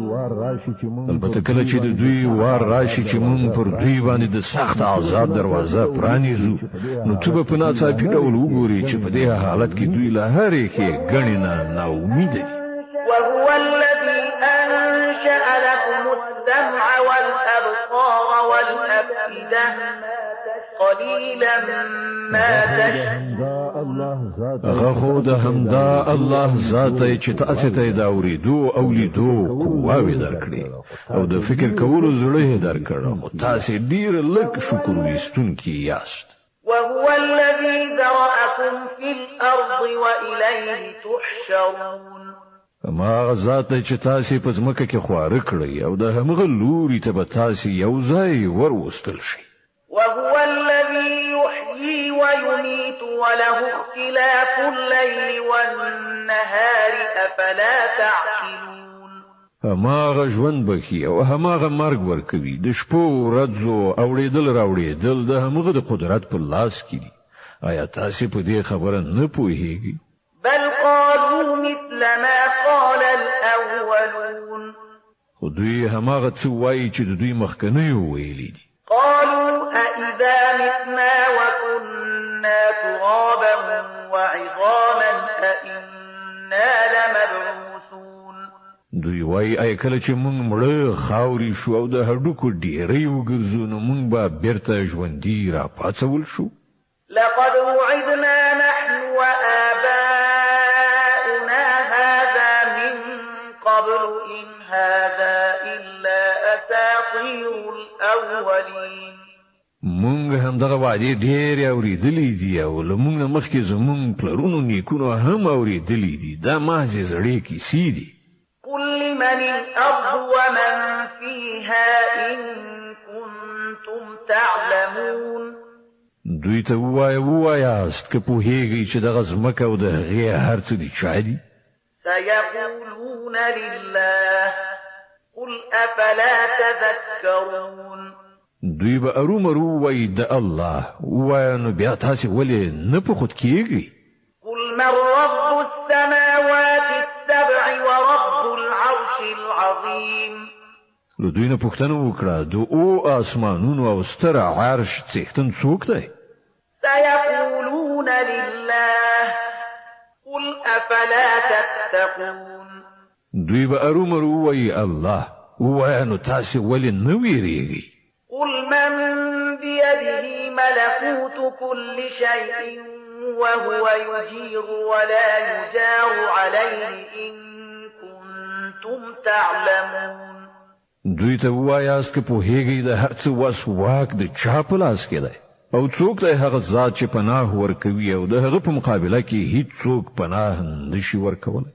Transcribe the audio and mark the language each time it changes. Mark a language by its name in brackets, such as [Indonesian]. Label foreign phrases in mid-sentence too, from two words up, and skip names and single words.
[Pashto] البته کله چې د دوی وار راشي چې موږ پر دوی باندې د سخت عذاب دروازه پرانیزو نو ته به په ناڅاپي ډول وګورې چې په دې حالت کې دوی له هرې ښېګڼې نه ناامیده دي. [Arabic] وهو الذي أنشأ لكم السمع والأبصار والأفئدة قليلا ما تشكرون. [Pashto] هغه خو د همدا الله ذات دی چې تاسو ته د اوریدو او لیدو قواوې درکړي او د فکر کولو زړه درکړه خو تاسو ډیر لږ شکر ویستونکي یاست. [Arabic] وهو الذي ذرأكم في الأرض وإليه تحشرون. [Pashto] ما ذات چې تاسو په ځمکه کې خواره کړی او د همغه لوري ته به تاسو یو ځای وروستل شي. [Arabic] وهو الذي يحيي ويميت وله اختلاف الليل والنهار أفلا تعقلون. [Pashto] هماغه ژوند بخي او هماغه مرګ ورکوي د شپو ورځو اوړېدل راوړېدل د همغه د قدرت په لاس کې دي. آیا تاسو په دې خبره نه پوهیږئ؟ [Arabic] بل قالوا مثل ما قال الأولون. [Pashto] خو دوی هماغه څه وایي چې د دوی مخکنیو ویلي دي. [Arabic] قالوا أإذا متنا وكنا ترابا وعظاما أإنا لمبعوثون. [Pashto] دوی وایي ای کله چې موږ مړه خاوري شو او د هډوکو ډیرې وګرځو نو موږ به بیرته ژوندي را پاتول شو. [Arabic] لقد وعدنا نحن وآباؤنا هذا من قبل إن هذا إلا أساطير الأولين. [Pashto] مونږ هم دغه وعده ډېرې اورېدلې دي او له مونږ نه مخکې زمونږ پلرونو نیکونو هم اورېدلې دي. دا محض زړې کیسې دي. [Arabic] قل لمن الأرض ومن فيها إن كنتم تعلمون. [Pashto] دوی ته ووایاست که پوهیږئ چې دغه ځمکه او د هغې هر څه دي چا دي؟ [Arabic] سيقولون لله قل أفلا تذكرون. [Pashto] دوی به ارومرو وایي د الله ووایه نو بیا تاسې ولې نه په خود کېږئ؟ [Arabic] قل من رب السماوات السبع ورب العرش العظيم. [Pashto] له دوی نه پوښتنه وکړه د آسمانونو او ستر عرش څښتن څوک دی؟ [Arabic] سيقولون لله قل أفلا تتقون. [Pashto] دوی به ارومرو وایي الله ووایه نو تاسې ولې نه ویریږئ؟ [Arabic] قل من بيده ملكوت كل شيء وهو يجير ولا يجار عليه إن كنتم تعلمون. [Pashto] دوی ته وایاست که پوهیږئ د هر څه وس واک د چا په لاس کې دی او څوک دی هغه ذات چې پناه ورکوي او د هغه په مقابله کې هیڅوک پناه نشي ورکولی.